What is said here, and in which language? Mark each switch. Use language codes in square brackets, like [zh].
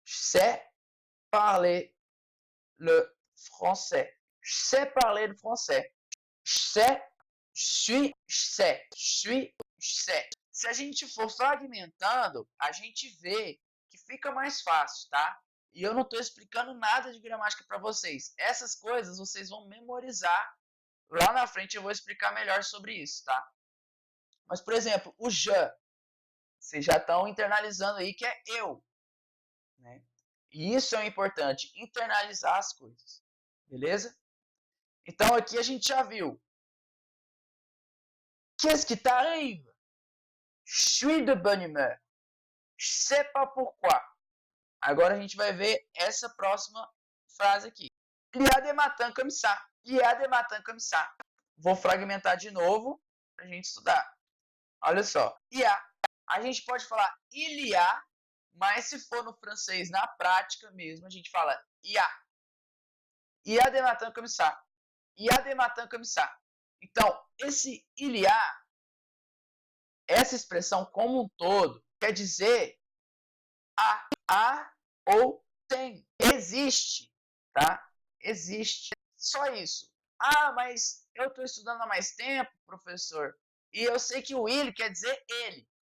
[fr] Sais parler le français. Sais parler le français. Sais, suis, sais. Suis, sais. [pt] Se a gente for fragmentando, a gente vê que fica mais fácil, tá? E eu não estou explicando nada de gramática para vocês. Essas coisas vocês vão memorizar. Lá na frente eu vou explicar melhor sobre isso, tá? Mas, por exemplo, o je, vocês já estão internalizando aí que é eu, né? E isso é importante, internalizar as coisas, beleza? Então aqui a gente já viu. [fr] Qu'est-ce qui t'arrive? Je suis de bonne humeur. Je sais pas pourquoi. [pt] Agora a gente vai ver essa próxima frase aqui. [fr] Il y a des matins comme ça. Il y a des matins comme ça. [pt] Vou fragmentar de novo para a gente estudar. Olha só. [fr] Il y a. [pt] A gente pode falar [fr] il y a, [pt] mas se for no francês, na prática mesmo, a gente fala il y a. [fr] Il y a des matins comme ça. Il y a des matins comme ça. [pt] Então, esse il y a, essa expressão como um todo, quer dizer há ou tem. Existe, tá? Existe. Só isso. Ah, mas eu estou estudando há mais tempo, professor, e eu sei que o ele quer dizer ele.